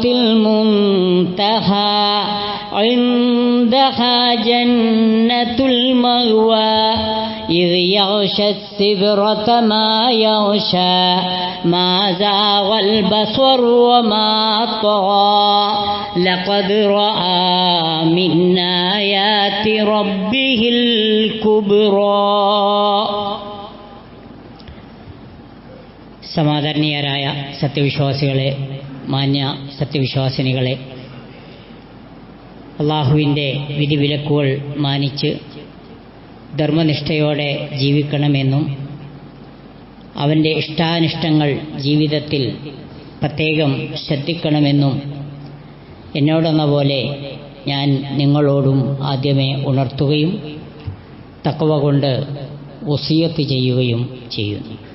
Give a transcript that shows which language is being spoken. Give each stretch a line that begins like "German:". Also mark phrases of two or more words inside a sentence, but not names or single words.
Arabic: المنتهى عندها جنة المأوى إذ يغشى السدرة ما يغشى ما زاغ البصر وما طغى لقد رأى من آيات ربه الكبرى.
Malayalam: സമാദരണീയരായ സത്യവിശ്വാസികളെ, മാന്യ സത്യവിശ്വാസിനികളെ, അള്ളാഹുവിൻ്റെ വിധിവിലക്കുകൾ മാനിച്ച് ധർമ്മനിഷ്ഠയോടെ ജീവിക്കണമെന്നും അവൻ്റെ ഇഷ്ടാനിഷ്ടങ്ങൾ ജീവിതത്തിൽ പ്രത്യേകം ശ്രദ്ധിക്കണമെന്നും എന്നോടെന്ന പോലെ ഞാൻ നിങ്ങളോടും ആദ്യമേ ഉണർത്തുകയും തഖ്വ കൊണ്ട് വസിയത്ത് ചെയ്യുകയും ചെയ്യുന്നു.